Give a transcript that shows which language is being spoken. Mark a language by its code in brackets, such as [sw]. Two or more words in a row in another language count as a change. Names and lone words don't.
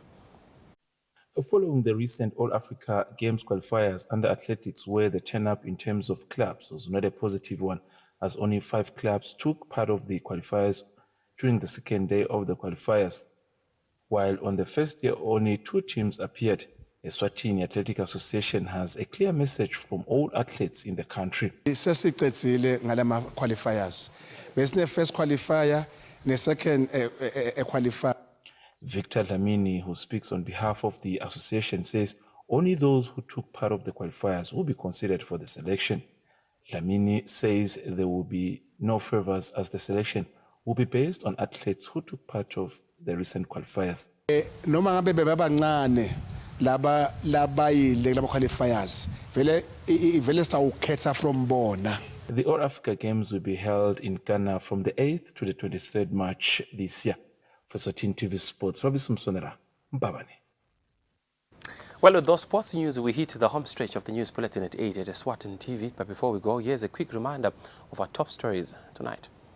[en] Following the recent All-Africa Games qualifiers under athletics, where the turn-up in terms of clubs was not a positive one, as only 5 clubs took part of the qualifiers during the second day of the qualifiers, while on the first day only 2 teams appeared. Eswatini Athletic Association has a clear message from all athletes in the country. [ss] Sesicedzile ngalama qualifiers. [en] Besine first qualifier, ne second qualifier. Victor Dlamini, who speaks on behalf of the association, says only those who took part of the qualifiers will be considered for the selection. Dlamini says there will be no favors, as the selection will be based on athletes who took part of the recent qualifiers. [ss] Noma ngabe bebancane laba labayile laba qualifiers vele sitawukhetha from bona. [en] The All Africa Games will be held in Ghana from the 8th to the 23rd March this year. For Eswatini TV Sports, Mbabane. Well, with those sports news, we hit the home stretch of the news bulletin at 8 at Eswatini TV. But before we go, here's a quick reminder of our top stories tonight.